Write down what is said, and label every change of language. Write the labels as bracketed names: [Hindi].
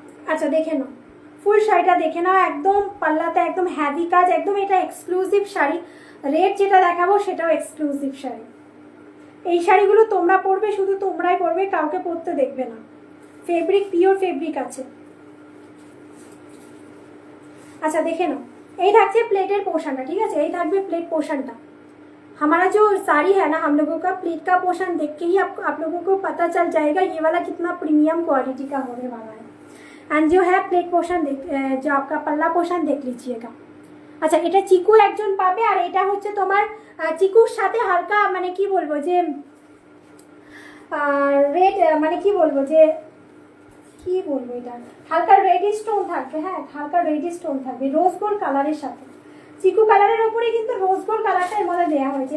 [Bangla] আচ্ছা দেখে নাও, ফুল শাড়িটা দেখে নাও, একদম পাল্লাতে একদম হ্যাভি কাজ, একদম এটা এক্সক্লুসিভ শাড়ি। রেড যেটা দেখাবো সেটাও এক্সক্লুসিভ শাড়ি, এই শাড়িগুলো তোমরা পরবে, শুধু তোমরাই পরবে, কাউকে পরতে দেখবে না। ফেব্রিক পিওর ফেব্রিক আছে। [Hindi] अच्छा देखे ना, यही [Bangla] থাকছে প্লেটের পোর্শনটা, ঠিক আছে, এই থাকবে প্লেট পোর্শনটা। [Hindi] हमारा जो साड़ी है ना, हम लोगों का प्लेट का पोर्शन देख के ही आप लोगों को पता चल जाएगा ये वाला कितना प्रीमियम क्वालिटी का होने वाला है। एंड जो है प्लेट पोर्शन जो आपका पल्ला पोर्शन देख लीजिएगा। [Bangla] अच्छा এটা চিকু একজন পাবে, আর এটা হচ্ছে তোমার চিকুর সাথে হালকা মানে কি বলবো যে রেড, মানে কি বলবো যে কি বলবো, এটা হালকা রেড স্টোন থাকবে। হ্যাঁ হালকা রেড স্টোন থাকবে রোজ গোল্ড কালারের সাথে। চিকু কালারের উপরে কিন্তু রোজ গোল্ড কালারটা এর মধ্যে দেওয়া হয়েছে।